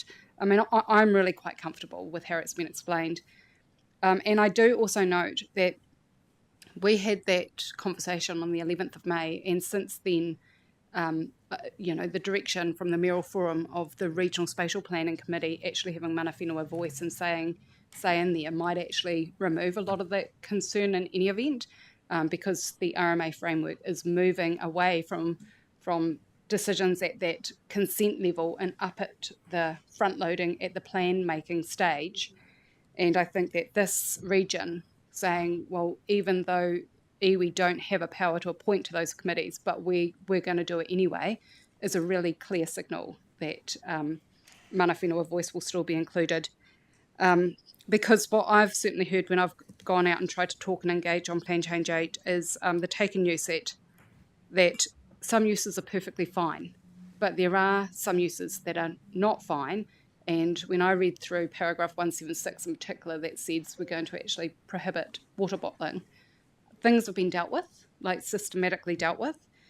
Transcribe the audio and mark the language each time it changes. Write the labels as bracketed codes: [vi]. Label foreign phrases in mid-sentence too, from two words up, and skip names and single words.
[en] I mean, I'm really quite comfortable with how it's been explained. And I do also note that we had that conversation on the 11th of May, and since then, the direction from the Mayoral Forum of the Regional Spatial Planning Committee actually having [mi] mana whenua [en] voice and say in there might actually remove a lot of that concern in any event, because the RMA framework is moving away from decisions at that consent level and up at the front loading at the plan making stage. And I think that this region saying, well, even though iwi don't have a power to appoint to those committees, but we're going to do it anyway, is a really clear signal that [mi] mana whenua [en] voice will still be included. Because what I've certainly heard when I've gone out and tried to talk and engage on Plan Change 8 is the taken use that some uses are perfectly fine, but there are some uses that are not fine. And when I read through paragraph 176 in particular that says we're going to actually prohibit water bottling, things have been dealt with, like systematically dealt with.